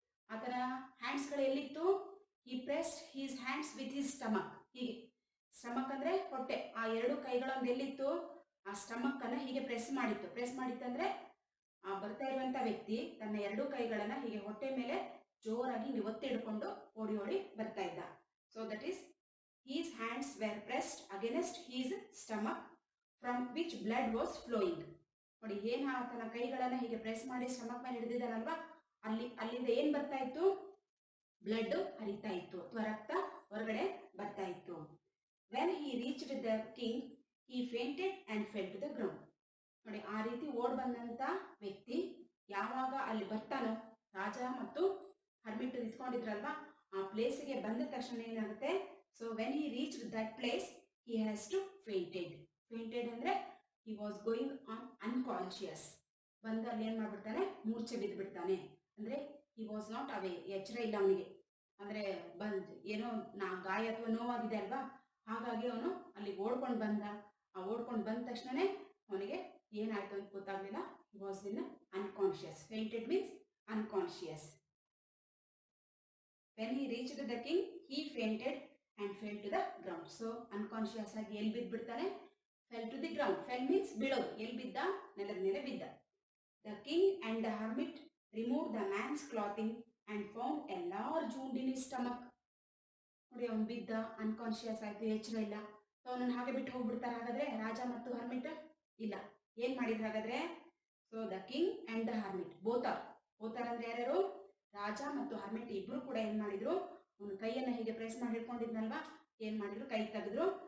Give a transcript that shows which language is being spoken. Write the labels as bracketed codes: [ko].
[kn] ಆತನ ಹ್ಯಾಂಡ್ಸ್ ಗಳು ಎಲ್ಲಿತ್ತು? [en] He pressed his hands with his stomach. [kn] ಹೀಗೆ, ಸ್ಟಮಕ್ ಅಂದ್ರೆ ಹೊಟ್ಟೆ, ಆ 2 ಕೈಗಳೊಂದು ಎಲ್ಲಿತ್ತು? ಆ ಸ್ಟಮಕ್ ಅನ್ನ ಹೀಗೆ ಪ್ರೆಸ್ ಮಾಡಿತ್ತು. ಪ್ರೆಸ್ ಮಾಡಿತ್ತಂದ್ರೆ ಆ ಬರ್ತಾ ಇರುವಂತ ವ್ಯಕ್ತಿ ತನ್ನ 2 ಕೈಗಳನ್ನ ಹೀಗೆ ಹೊಟ್ಟೆ ಮೇಲೆ ಜೋರಾಗಿ ಒತ್ತಿ ಹಿಡ್ಕೊಂಡು ಓಡಿ ಓಡಿ ಬರ್ತಾ ಇದ್ದ. [en] So that is his hands were pressed against his stomach from which blood was flowing. [kn] ನೋಡಿ, ಏನ್ ಆತನ ಕೈಗಳನ್ನ ಹೀಗೆ ಪ್ರೆಸ್ ಮಾಡಿ ಸ್ಟಮಕ್ ಮೇಲೆ ಹಿಡಿದಿದ್ದಾನಲ್ವಾ, ಅಲ್ಲಿಂದ ಏನ್ ಬರ್ತಾ ಇತ್ತು? ಬ್ಲಡ್ ಹರಿತಾ ಇತ್ತು, ಅಥವಾ ರಕ್ತ ಹೊರಗಡೆ ಬರ್ತಾ ಇತ್ತು. [en] When he reached the king he fainted and fell to the ground. [kn] ನೋಡಿ, ಆ ರೀತಿ ಓಡ್ ಬಂದಂತ ವ್ಯಕ್ತಿ ಯಾವಾಗ ಅಲ್ಲಿ ಬರ್ತಾನೋ, ರಾಜ ಮತ್ತು ಹರ್ಮಿಟ್ ನಿಂತ್ಕೊಂಡಿದ್ರಲ್ವಾ, ಆ ಪ್ಲೇಸ್ಗೆ ಬಂದ ತಕ್ಷಣ ಏನಾಗುತ್ತೆ? [en] So when he reached that place, he has to fainted. Fainted [kn] ಅಂದ್ರೆ [en] he was going on unconscious. [kn] ಬಂದ ಅಲ್ಲಿ ಏನ್ ಮಾಡ್ಬಿಡ್ತಾನೆ? ಮೂರ್ಛೆ ಬಿದ್ದು ಬಿಡ್ತಾನೆ. ಅಂದ್ರೆ [en] he was not aware, [kn] ಎಚ್ಚರ ಇಲ್ಲ ಅವನಿಗೆ. ಅಂದ್ರೆ ಏನೋ ಗಾಯ ಅಥವಾ ನೋವಾಗಿದೆ ಅಲ್ವಾ, ಹಾಗಾಗಿ ಅವನು ಅಲ್ಲಿ ಓಡ್ಕೊಂಡು ಬಂದ. ಆ ಓಡ್ಕೊಂಡು ಬಂದ ತಕ್ಷಣನೇ ಅವನಿಗೆ ಏನಾಯ್ತು ಅಂತ ಗೊತ್ತಾಗಲಿಲ್ಲ. [en] He was in unconscious. Fainted means unconscious. When he reached the king, he fainted and fell to the ground. So unconscious [kn] ಆಗಿ ಎಲ್ಲಿ ಬಿದ್ಬಿಡ್ತಾನೆ? [en] Fell to the ground. Fell means [kn] ಬೀಳೋದು. ಎಲ್ಲಿ ಬಿದ್ದ? ನೆಲದ ಮೇಲೆ ಬಿದ್ದ. [en] The king and the hermit removed the man's clothing and found a large wound in his stomach. [kn] ನೋಡಿ ಅವನು ಬಿದ್ದ, ಅನ್ಕಾನ್ಶಿಯಸ್ ಆಯ್ತು, ಎಚ್ಚರ ಇಲ್ಲ. ಸೊ ಅವನನ್ನು ಹಾಗೆ ಬಿಟ್ಟು ಹೋಗ್ಬಿಡ್ತಾರೆ ಹಾಗಾದ್ರೆ ರಾಜ ಮತ್ತು ಹರ್ಮಿಟ್? ಇಲ್ಲ. ಏನ್ ಮಾಡಿದ್ರು ಹಾಗಾದ್ರೆ? [en] So the king and the hermit both are ಅಂದ್ರೆ ಯಾರ್ಯಾರು? [kn] ರಾಜ ಮತ್ತು ಹರ್ಮಿಟ್ ಇಬ್ರು ಕೂಡ ಏನ್ ಮಾಡಿದ್ರು? ಅವನ ಕೈಯನ್ನ ಹೀಗೆ ಪ್ರೆಸ್ ಮಾಡಿ ಹಿಡ್ಕೊಂಡಿದ್ನಲ್ವಾ, ಏನ್ ಮಾಡಿದ್ರು? ಕೈ ತೆಗೆದ್ರು.